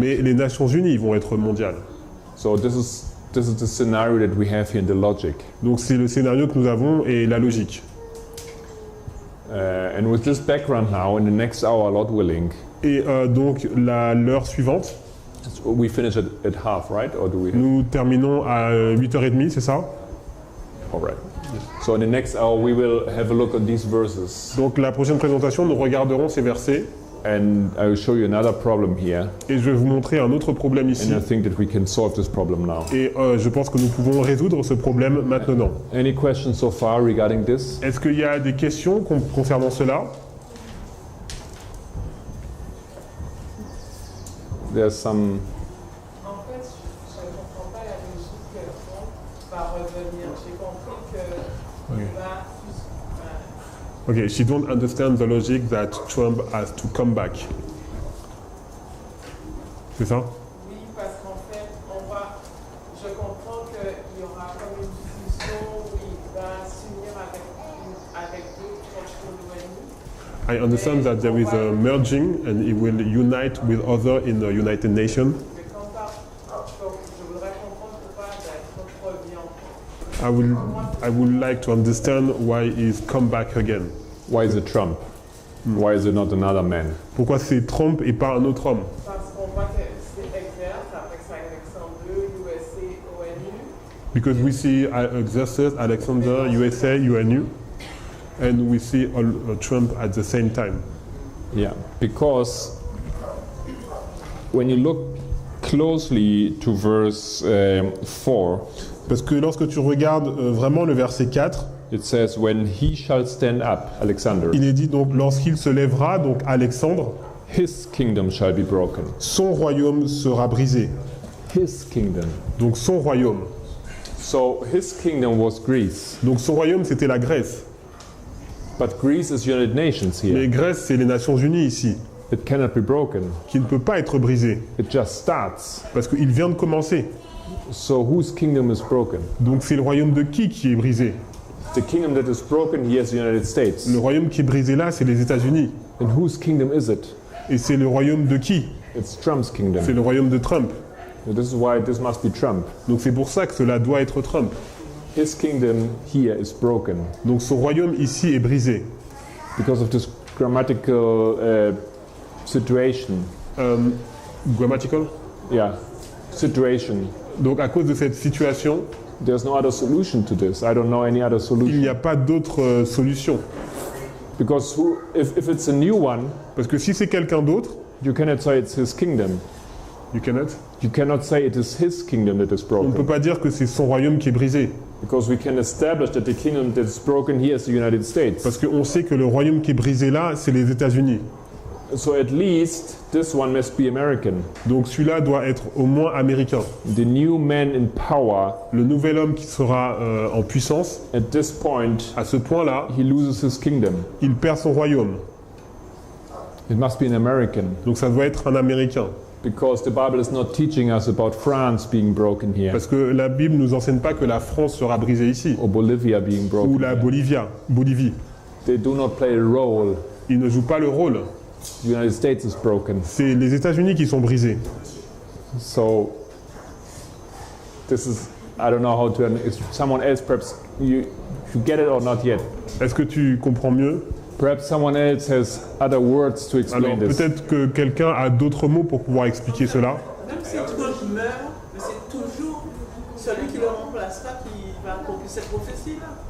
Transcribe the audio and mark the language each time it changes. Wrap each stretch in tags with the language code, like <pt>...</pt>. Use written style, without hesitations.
<fr>mais les Nations Unies vont être mondiales.</fr> <en>So this is the scenario that we have here in the logic.</en> <fr>Donc c'est le scénario que nous avons et la logique.</fr> <en>And with this background now, in the next hour, Lord willing,</en> <fr>Et donc l'heure suivante,</fr> <en>we finish at half, right? Or do we?</en> <fr>nous terminons à 8h30, c'est ça?</fr> <en>All right. So in the next hour we will have a look at these verses,</en> <fr>Donc la prochaine présentation, nous regarderons ces versets</fr> <en>and I will show you another problem here.</en> <fr>et je vais vous montrer un autre problème ici.</fr> <en>And I think that we can solve this problem now.</en> <fr>Et je pense que nous pouvons résoudre ce problème maintenant.</fr> <en>Any questions so far regarding this?</en> <fr>Est-ce qu'il y a des questions concernant cela?</fr> <en>There's some.</en> <fr>En fait, je ne comprends pas la logique que Trump va revenir. J'ai compris que Oui. va.</fr> <en>Okay, she don't understand the logic that Trump has to come back.</en> <fr>C'est ça? Oui, parce qu'en fait, je comprends qu'il y aura comme une fusion où il va s'unir avec d'autres proches de l'ONU.</fr> <en>I understand that there is a merging and he will unite with other in the United Nations.</en> <fr>Mais quand je voudrais comprendre pourquoi Trump revient encore.</fr> <en>I would like to understand why he's come back again. Why is it Trump? Why is it not another man?</en> <fr>Pourquoi c'est Trump et pas un autre homme? Parce qu'on voit que c'est exerce, après que c'est Alexandre, USA, ONU.</fr> <en>Because we see Xerxes, Alexander, USA, UNU, and we see Trump at the same time. Yeah, because when you look closely to verse 4,</en> <fr>Parce que lorsque tu regardes vraiment le verset 4,</fr> <en>it says, when he shall stand up, Alexander,</en> <fr>il est dit donc lorsqu'il se lèvera, donc Alexandre,</fr> <en>his kingdom shall be broken.</en> <fr>son royaume sera brisé.</fr> <en>His kingdom.</en> <fr>Donc son royaume.</fr> <en>So his kingdom was Greece,</en> <fr>Donc son royaume c'était la Grèce.</fr> <en>but Greece is United Nations</en> <fr>Mais</fr> <en>here.</en> <fr>Grèce c'est les Nations Unies ici,</fr> <en>It cannot be broken.</en> <fr>qui ne peut pas être brisé.</fr> <en>It just starts.</en> <fr>Parce qu'il vient de commencer.</fr> <en>So whose kingdom is broken?</en> <fr>Donc c'est le royaume de qui est brisé?</fr> <en>The kingdom that is broken here is the United States.</en> <fr>Le royaume qui est brisé là, c'est les États-Unis.</fr> <en>And whose kingdom is it?</en> <fr>Et c'est le royaume de qui?</fr> <en>It's Trump's</en> <fr>C'est</fr> <en>kingdom.</en> <fr>le royaume de Trump.</fr> <en>So this is why this must be Trump.</en> <fr>Donc c'est pour ça que cela doit être Trump.</fr> <en>His kingdom here is broken</en> <fr>Donc son royaume ici est brisé.</fr> <en>because of this grammatical situation. Grammatical. Yeah, situation.</en> <fr>Donc à cause de cette situation,</fr> <en>There's no other solution to this. I don't know any other</en> <fr>il</fr> <en>solution.</en> <fr>n'y a pas d'autre solution.</fr> <en>Because if it's a new one,</en> <fr>Parce que si c'est quelqu'un d'autre,</fr> <en>you cannot say it's his kingdom. you cannot. You cannot say it is his kingdom that is</en> <fr>On ne peut</fr> <en>broken.</en> <fr>pas dire que c'est son royaume qui est brisé.</fr> <en>Because we can establish that the kingdom that is broken here is the United States.</en> <fr>Parce qu'on sait que le royaume qui est brisé là, c'est les États-Unis.</fr> <en>So at least this one must be American.</en> <fr>Donc celui-là doit être au moins américain.</fr> <en>The new man in power,</en> <fr>Le nouvel homme qui sera en puissance,</fr> <en>at this point,</en> <fr>à ce point-là,</fr> <en>he loses his kingdom.</en> <fr>il perd son royaume.</fr> <en>It must be an American.</en> <fr>Donc ça doit être un américain.</fr> <en>Because the Bible is not teaching us about France being broken here,</en> <fr>Parce que la Bible ne nous enseigne pas que la France sera brisée ici.</fr> <en>or Bolivia being</en> <fr>Ou</fr> <en>broken.</en> <fr>la</fr> <en>here.</en> <fr>Bolivie.</fr> <en>They do not play a role.</en> <fr>Ils ne jouent pas le rôle.</fr> <en>The United States is broken.</en> <fr>C'est les États-Unis qui sont brisés.</fr> <en>So this is, I don't know how to, if someone else perhaps, you get it or not yet.</en> <fr>Est-ce que tu comprends mieux?</fr> <en>Perhaps someone else has other words to</en> <fr>Alors</fr> <en>explain this.</en> <fr>peut-être que quelqu'un a d'autres mots pour pouvoir expliquer cela. Même si Trump meurt, mais c'est toujours celui qui le remplacera qui va accomplir cette prophétie-là.</fr>